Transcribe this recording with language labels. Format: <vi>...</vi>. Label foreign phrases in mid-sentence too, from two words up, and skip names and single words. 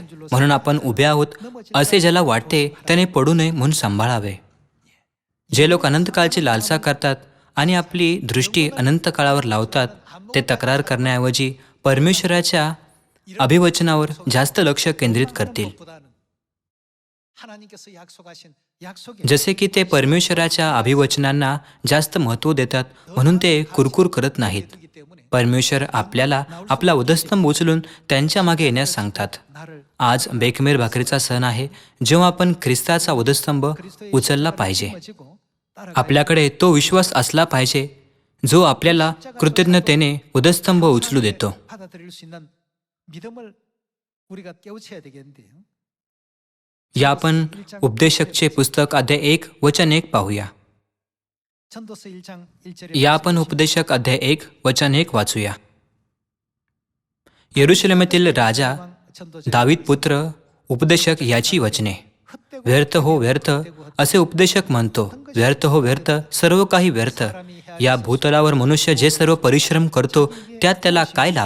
<mr>म्हणून आपण उभे आहोत असे ज्याला वाटते त्याने पडू नये म्हणून सांभाळावे. जे लोक अनंतकाळची लालसा करतात आणि आपली दृष्टी अनंत काळावर लावतात ते तक्रार करण्याऐवजी परमेश्वराच्या अभिवचनावर जास्त लक्ष केंद्रित करतील.</mr> <ko>하나님께서 약속하신 약속에</ko> <mr>जसे की ते परमेश्वराच्या अभिवचनांना जास्त महत्त्व देतात म्हणून ते कुरकुर करत नाहीत.</mr> <ko>되기 때문에</ko> <mr>परमेश्वर आपल्याला आपला वधस्तंभ उचलून त्यांच्या मागे येण्यास सांगतात.</mr> <ko>나를</ko> <mr>आज बेखमेर भाकरीचा सण आहे जेव्हा आपण ख्रिस्ताचा वधस्तंभ उचलला पाहिजे.</mr> <ko>짊어지고 따라가야</ko> <mr>आपल्याकडे तो विश्वास असला पाहिजे जो आपल्याला कृतज्ञतेने वधस्तंभ उचलू देतो.</mr> <ko>받아들일 수 있는 믿음을 우리가 깨우쳐야 되겠는데요.</ko> <mr>या आपण उपदेशकचे पुस्तक अध्याय 1 वचन 1 पाहूया.</mr> <ko>전도서 1장 1절에</ko> <mr>या आपण उपदेशक अध्याय 1 वचन 1 वाचूया. यरुशलेमेतील राजा दावीद पुत्र उपदेशक याची वचने. व्यर्थ हो व्यर्थ असे उपदेशक म्हणतो. व्यर्थ हो व्यर्थ, सर्व काही व्यर्थ. या भूतलावर मनुष्य जे सर्व परिश्रम करतो त्यात त्याला काय लाभ?</mr>